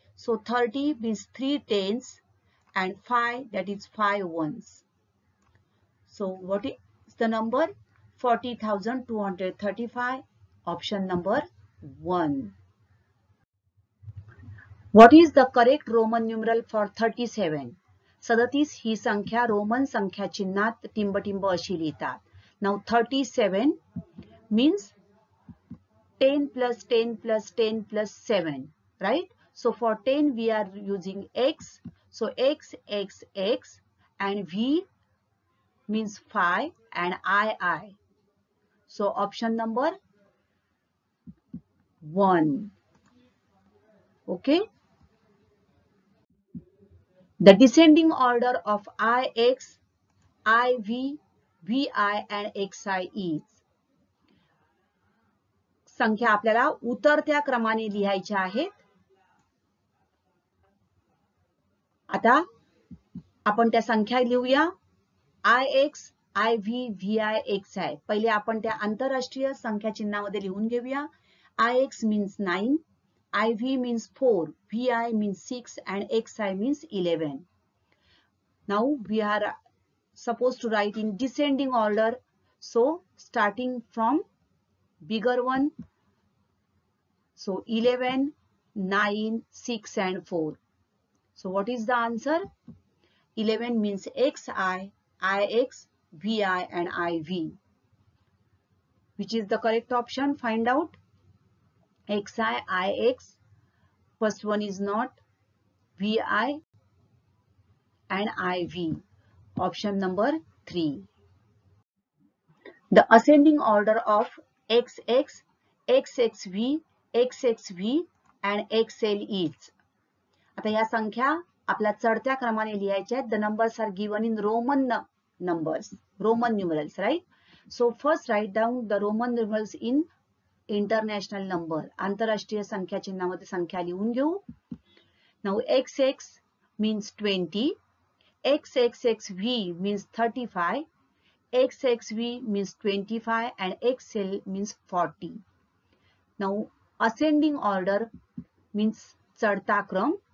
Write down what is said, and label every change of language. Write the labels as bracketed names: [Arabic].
[English] So 30 means 3 tens and 5, that is 5 ones. So what is the number? 40,235. Option number 1. What is the correct Roman numeral for 37? [Marathi] 37 ही संख्या Roman संख्या चिन्हात टिंबटिंब अशी लिहितात. [English] Now 37 means 10 plus 10 plus 10 plus 7, right? So for 10 we are using X. So X, X, X and V means 5 and I. So option number 1. Okay. The descending order of IX, IV, VI and XI is. [Marathi] संख्या आपल्याला उतरत्या क्रमाने लिहायच्या आहेत. आता आपण त्या संख्या लिहूया. [English] IX, IV, VI, XI. [Marathi] पहिले आपण त्या आंतरराष्ट्रीय संख्या चिन्हामध्ये लिहून घेऊया. [English] IX means 9, IV means 4, VI means 6 and XI means 11. Now we are supposed to write in descending order. So starting from bigger one. So 11, 9, 6 and 4. So what is the answer? 11 means XI, IX, VI and IV. Which is the correct option? Find out. XI, IX. First one is not. VI and IV. Option number 3. The ascending order of XX, XXV, XXV and XL is. [Marathi] आता या संख्या आपल्या चढत्या क्रमाने लिहायच्या आहेत. [English] The numbers are given in Roman numbers, Roman numerals, right? So first write down the Roman numerals in international number. [Marathi] आंतरराष्ट्रीय संख्या चिन्हामध्ये संख्या लिहून घेऊ. [English] Now XX means 20, XXXV means 35, XXV means 25 and XL means 40. Now ascending order means [Marathi] चढता क्रम.